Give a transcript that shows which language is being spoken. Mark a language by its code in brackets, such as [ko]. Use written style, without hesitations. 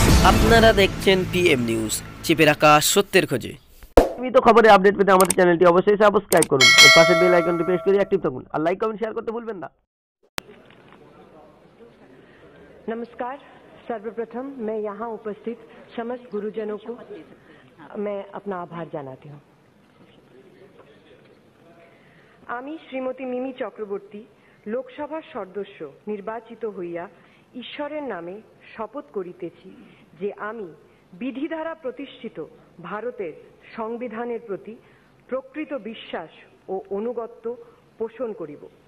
[bn] আপনারা দেখছেন PM news, চেপে রাখা সত্যের খোঁজে। নিয়মিত খবরে আপডেট পেতে আমাদের চ্যানেলটি অবশ্যই সাবস্ক্রাইব করুন ও পাশের বেল আইকনটি প্রেস করে অ্যাক্টিভ থাকুন আর লাইক কমেন্ট শেয়ার করতে ভুলবেন না। [hi] नमस्कार। सर्वप्रथम मैं यहाँ उपस्थित समस्त गुरुजनों को मैं अपना आभार [bn] জানাতে [hi] हूँ। [bn] আমি শ্রীমতী মিমি চক্রবর্তী লোকসভার সদস্য নির্বাচিত হইয়া ঈশ্বরের নামে শপথ করিতেছি যে আমি বিধি দ্বারা প্রতিষ্ঠিত ভারতের সংবিধানের প্রতি প্রকৃত বিশ্বাস ও অনুগত্য পোষণ করিব।